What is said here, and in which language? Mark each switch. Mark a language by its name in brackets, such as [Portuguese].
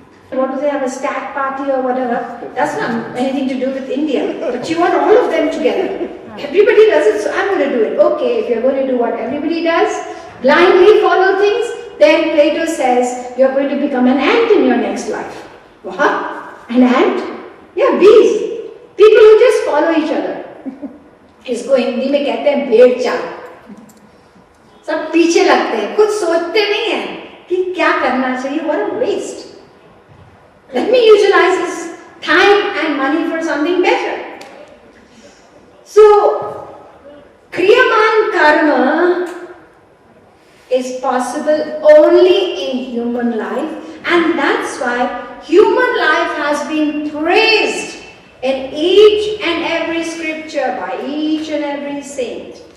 [English] What do they have, a stat party or whatever? That's not anything to do with India, but you want all of them together. Everybody does it, so I'm going to do it. Okay, if you're going to do what everybody does, blindly follow things, then Plato says you're going to become an ant in your next life. What? An ant? Yeah, bees. People who just follow each other. [Hindi] इसको हिंदी में कहते हैं भेड़ चाल। सब पीछे लगते हैं, कुछ सोचते नहीं हैं कि क्या करना चाहिए। [English] What a waste. Let me utilize this time and money for something better. So, Kriyaman karma is possible only in human life, and that's why human life has been praised in each and every scripture by each and every saint.